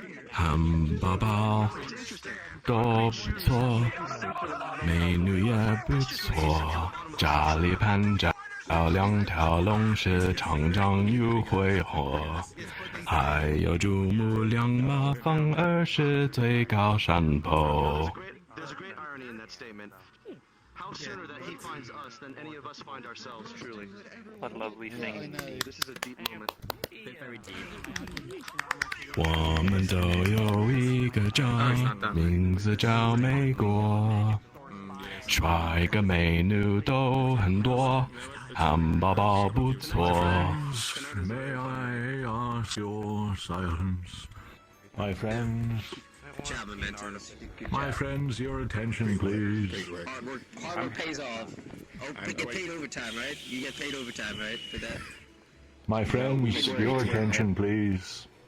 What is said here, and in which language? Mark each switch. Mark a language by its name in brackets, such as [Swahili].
[Chinese] 汉堡包都不错，美女也不错，家里盘着2条龙是长长又挥霍，还有珠穆两玛峰儿是最高山坡。 [English] there's a great irony in that statement. How sooner that he finds us than any of us find ourselves, truly. What lovely thing. This is a deep moment. Very deep. [Chinese] 我们都有一个家，名字叫美国。帅哥美女都很多，汉堡包不错。 [English] May I ask your silence, my friends? Good job, Mementos. My friends, your attention, please. Hard work pays off. Oh, but get paid overtime, right? You get paid overtime, right, for that? My friends, your attention, please.